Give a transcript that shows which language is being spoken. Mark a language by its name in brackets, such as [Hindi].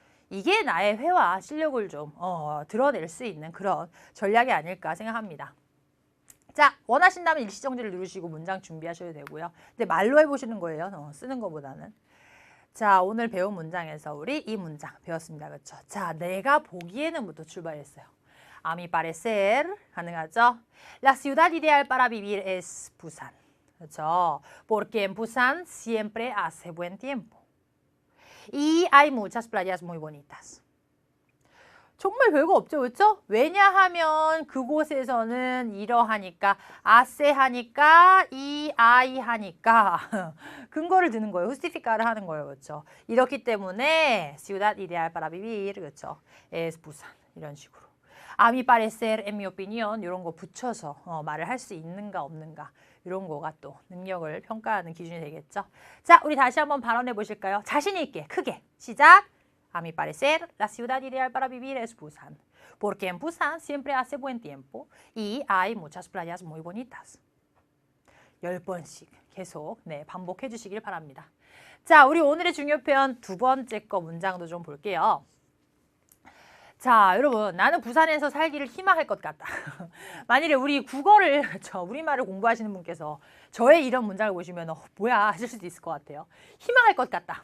[Korean] 이게 나의 회화 실력을 좀 드러낼 수 있는 그런 전략이 아닐까 생각합니다. 자, 원하신다면 일시정지를 누르시고 문장 준비하셔도 되고요. 근데 말로 해보시는 거예요. 쓰는 것보다는. 자, 오늘 배운 문장에서 우리 이 문장 배웠습니다. 그렇죠? 자, 내가 보기에는부터 출발했어요. [Spanish] A mi parecer [Korean] 가능하죠? [Spanish] La ciudad ideal para vivir es Busan. [Korean] 그렇죠? [Spanish] Porque en Busan siempre hace buen tiempo. Y hay muchas playas muy bonitas. [Korean] 정말 별거 없죠, 그렇죠? 왜냐하면 그곳에서는 이러하니까, 아세 하니까, 이 아이 하니까 근거를 드는 거예요. 후스티피카를 하는 거예요, 그렇죠? 이렇기 때문에 [Spanish] ciudad ideal para vivir, [Korean] 그렇죠? [Spanish] es Busan [Korean] 이런 식으로. [Spanish] A mi parecer, en mi opinión [Korean] 이런 거 붙여서 말을 할 수 있는가 없는가 이런 거가 또 능력을 평가하는 기준이 되겠죠. 자, 우리 다시 한번 발언해 보실까요? 자신 있게 크게 시작. [Spanish] A mi parecer, la ciudad ideal para vivir es Busan, porque en Busan siempre hace buen tiempo y hay muchas playas muy bonitas. [Korean] 10번씩 계속 반복해 주시길 바랍니다. 자, 우리 오늘의 중요 표현 두 번째 거 문장도 좀 볼게요. 자, 여러분, 나는 부산에서 살기를 희망할 것 같다. 만일에 우리 국어를, 우리말을 공부하시는 분께서 저의 이런 문장을 보시면 뭐야 하실 수도 있을 것 같아요. 희망할 것 같다.